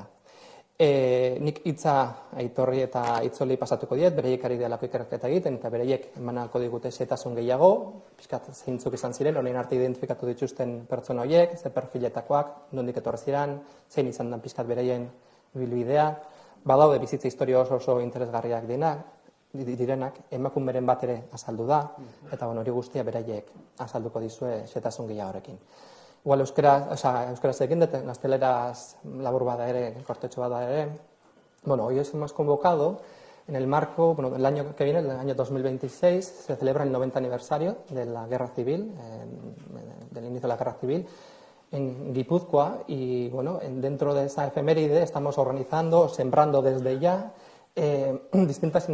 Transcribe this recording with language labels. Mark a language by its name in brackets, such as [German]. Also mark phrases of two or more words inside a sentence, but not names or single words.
[Basque] Nik hitza Aitorri eta Aitzoli pasatuko diet, bereiek ari delako ikerketa egiten, eta bereiek emanalko digute xehetasun gehiago, pixkat zeintzuk izan ziren, orain arte identifikatu dituzten pertsona horiek, ze perfiletakoak, nondik etorri ziren, zein izan den pixkat bereien ibilbidea, badaude bizitza historia oso interesgarriak direnak, emakumeren bat ere azaldu da, eta hori guztia beraiek azalduko dizue xehetasun gehiagorekin. Igual euskaraz egin dut, gazteleraz labur bada ere, kortetxo bada ere. [Spanish] Hoy os hemos convocado en el marco, el año que viene, el año 2026, se celebra el 90 aniversario de la guerra civil, del inicio de la guerra civil en Guipúzcoa, y dentro de esa efeméride estamos organizando, sembrando desde ya, distintas